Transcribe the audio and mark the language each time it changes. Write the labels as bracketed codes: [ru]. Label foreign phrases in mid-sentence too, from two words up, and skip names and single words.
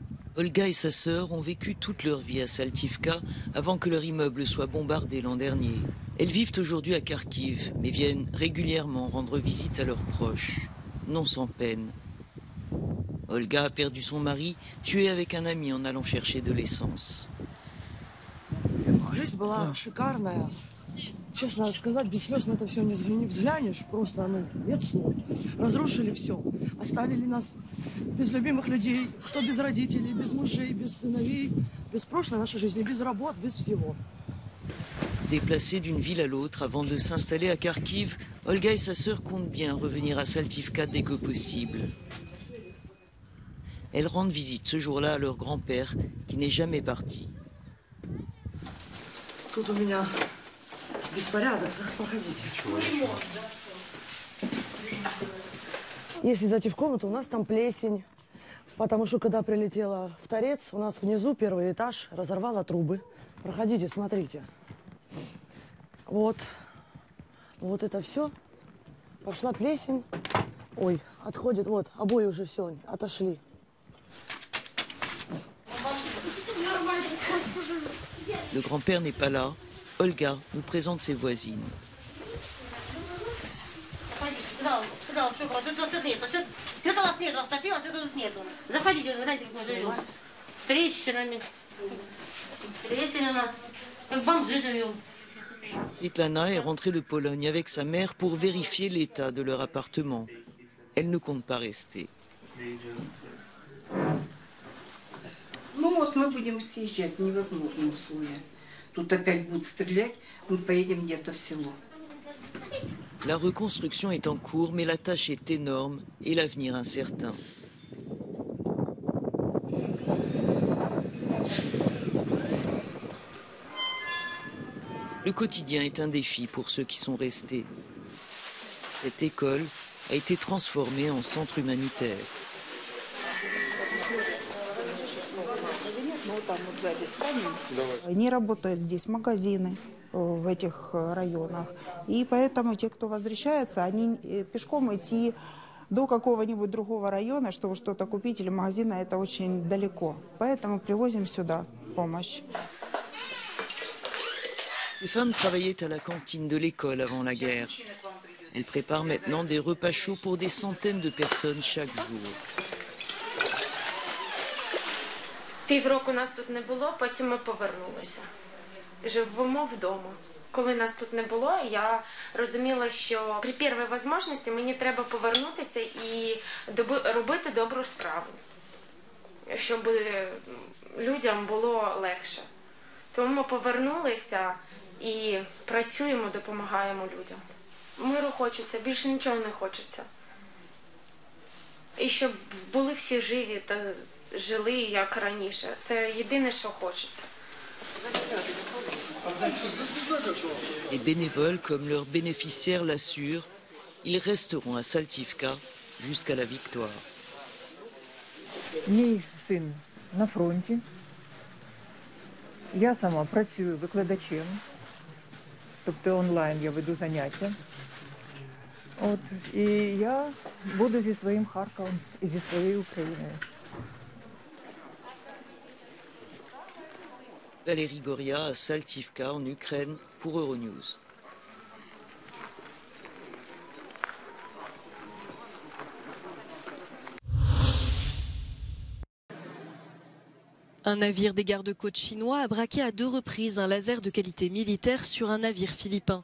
[fr] Olga et sa sœur ont vécu toute leur vie à Saltivka avant que leur immeuble soit bombardé l'an dernier. Elles vivent aujourd'hui à Kharkiv, mais viennent régulièrement rendre visite à leurs proches, non sans peine. Olga a perdu son mari, tué avec un ami en allant chercher de l'essence. [ru] Жизнь была шикарная. Честно сказать, без слез на это все не взглянешь, просто, нет слов. Разрушили все. Оставили нас без любимых людей, кто без родителей, без мужей, без сыновей, без прошлой нашей жизни, без работ, без всего. [fr] Déplacées d'une ville à l'autre avant de s'installer à Kharkiv, Olga et sa sœur comptent bien revenir à Saltivka dès que possible. Elles rendent visite ce jour-là à leur grand-père, qui n'est jamais parti. [ru] Тут у меня беспорядок, проходите. Если зайти в комнату, у нас там плесень. Потому что, когда прилетела в торец, у нас внизу первый этаж разорвало трубы. Проходите, смотрите. Вот это все. Пошла плесень. Ой, отходит, вот, обои уже все, отошли. [fr] Le grand-père n'est pas là. Olga nous présente ses voisines. Svetlana est rentrée de Pologne avec sa mère pour vérifier l'état de leur appartement. Elle ne compte pas rester. [ru] Ну вот мы будем съезжать, невозможные условия. Тут опять будут стрелять, мы поедем где-то в село. [fr] La reconstruction est en cours, mais la tâche est énorme et l'avenir incertain. Le quotidien est un défi pour ceux qui sont restés. Cette école a été transformée en centre humanitaire. [ru] Не работают здесь магазины в этих районах. И поэтому те, кто возвращается, они пешком идти до какого-нибудь другого района, чтобы что-то купить, или магазина, это очень далеко. Поэтому привозим сюда помощь. [fr] Ces femmes travaillaient à la cantine de l'école avant la guerre. Elles préparent maintenant des repas chauds pour des centaines de personnes chaque jour. [uk] Півроку нас тут не було, потім ми повернулися. Живемо вдома. Коли нас тут не було, я розуміла, що при першій можливості мені треба повернутися і робити добру справу, щоб людям було легше. Тому ми повернулися і працюємо, допомагаємо людям. Миру хочеться, більше нічого не хочеться. І щоб були всі живі та жили як раніше. Це єдине, що хочеться. [fr] Les bénévoles, comme leurs bénéficiaires l'assurent, ils resteront à Saltivka jusqu'à la victoire. [uk] Мій син на фронті. Я сама працюю викладачем. Тобто онлайн я веду заняття. І я буду зі своїм Харковом і зі своєю Україною. [fr] Valérie Goria à Saltivka en Ukraine pour Euronews. Un navire des gardes-côtes chinois a braqué à 2 reprises un laser de qualité militaire sur un navire philippin.